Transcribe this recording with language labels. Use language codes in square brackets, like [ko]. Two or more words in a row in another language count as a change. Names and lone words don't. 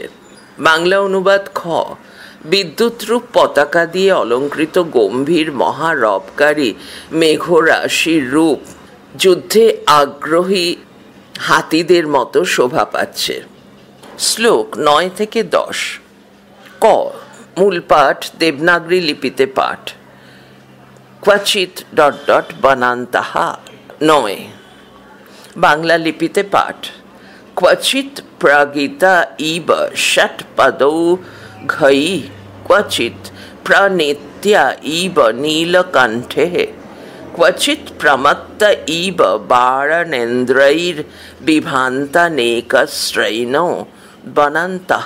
[bn] বাংলা অনুবাদ। খ বিদ্যুৎরূপ পতাকা দিয়ে অলঙ্কৃত গম্ভীর মহারবকারী মেঘরাশির রূপ যুদ্ধে আগ্রহী হাতিদের মতো শোভা পাচ্ছে। শ্লোক 9 থেকে 10। ক মূল পাঠ দেবনাগরী লিপিতে পাঠ। [sa] ক্বচিৎ ... বনান্তাহা। [bn] 9 বাংলা লিপিতে পাঠ। [sa] ক্বচিৎ প্রাগিতা ইব ষটপদৌ ঘৈ ক্বচিৎ প্রণেত্যা ইব নীলকণ্ঠে ক্বচিৎ প্রমত্ত ইব বারণেন্দ্রৈর বিভান্তানেকস্রৈণো বনান্তঃ।